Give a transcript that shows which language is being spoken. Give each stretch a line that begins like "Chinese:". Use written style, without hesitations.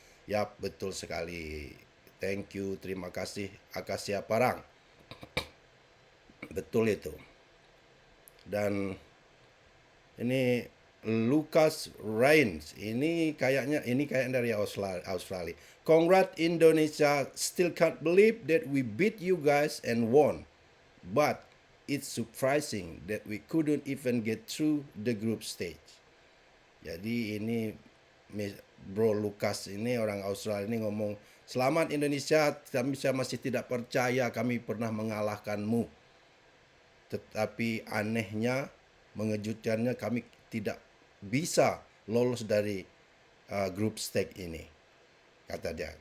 Indonesian: Yap, betul sekali.
English: Thank you,
Indonesian: terima kasih Akasia Parang. Betul itu. Dan ini Lucas Rains, ini kayaknya dari Australia.
English: Congrats Indonesia, still can't believe that we beat you guys and won. But it's surprising that we couldn't even get through the group stage.
Indonesian: Jadi ini Bro Lucas ini orang Australia ini ngomong, selamat Indonesia, kami masih tidak percaya kami pernah mengalahkanmu. Tetapi anehnya, mengejutkannya kami tidak bisa lolos dari group stage ini, kata dia.